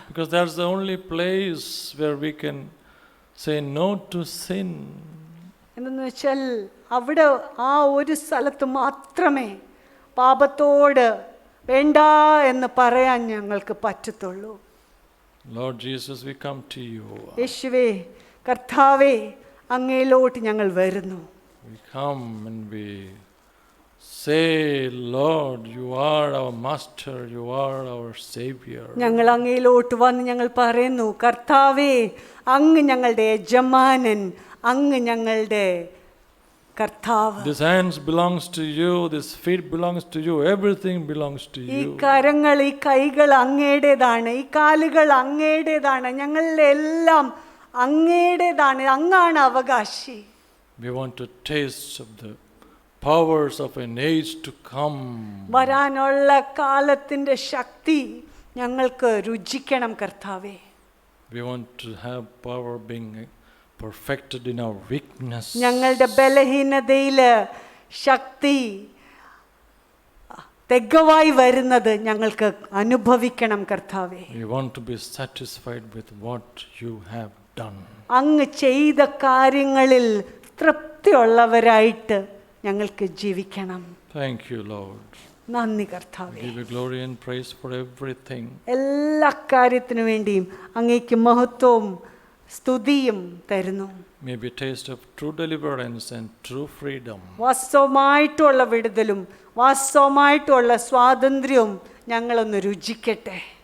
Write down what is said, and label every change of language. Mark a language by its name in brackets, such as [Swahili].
[English] Because that's the only place where we can say no to sin. [Malayalam] എന്തെന്ന് വെച്ചാൽ അവിടെ ആ ഒരു സ്ഥലത്ത് മാത്രമേ പാപത്തോട് വേണ്ട എന്ന് പറയാൻ ഞങ്ങൾക്ക് പറ്റത്തുള്ളൂ. [English] Lord Jesus, we come to you. [Malayalam] യേശുവേ, കർത്താവേ, അങ്ങയിലോട്ട് ഞങ്ങൾ വരുന്നു. [English] We come and we say, Lord, you are our master, you are our savior. [Malayalam] ഞങ്ങൾ അങ്ങയിലോട്ട് വന്ന് ഞങ്ങൾ പറയുന്നു, കർത്താവേ, അങ്ങ് ഞങ്ങളുടെ യജമാനൻ, അങ്ങ് ഞങ്ങളുടെ കർത്താവ്. [English] This hands belongs to you, this feet belongs to you, everything belongs to [Malayalam] ഈ [English] you. [Malayalam] കരങ്ങൾ, ഈ കൈകൾ അങ്ങയുടേതാണ്, ഈ കാലുകൾ അങ്ങയുടേതാണ്, ഞങ്ങളുടെ എല്ലാം അങ്ങയുടേതാണ്, അങ്ങാണ് അവകാശി. [English] We want to taste of the powers of an age to come. [Malayalam] വരാനുള്ള കാലത്തിന്റെ ശക്തി ഞങ്ങൾക്ക് രുചിക്കണം കർത്താവേ. [English] We want to have power being perfected in our weakness. [Malayalam] ഞങ്ങളുടെ ബലഹീനതയില് ശക്തി തികവായി വരുന്നത് ഞങ്ങൾക്ക് അനുഭവിക്കണം കർത്താവേ. [English] We want to be satisfied with what you have done. [Malayalam] അങ്ങ് ചെയ്ത കാര്യങ്ങളിൽ തൃപ്തിയുള്ളവരായിട്ട് ഞങ്ങൾക്ക് ജീവിക്കണം. [English] Thank you, Lord. [Malayalam] നന്ദി കർത്താവേ. [English] Give you glory and praise for everything. [Malayalam] എല്ലാ കാര്യത്തിനു വേണ്ടിയും അങ്ങേക്ക് മഹത്വവും സ്തുതിയും തരുന്നു. [English] May we taste of true deliverance and true freedom. [Malayalam] വാസ്തവമായിട്ടുള്ള വിടുതലും വാസ്തവമായിട്ടുള്ള സ്വാതന്ത്ര്യവും ഞങ്ങളൊന്ന് രുചിക്കട്ടെ.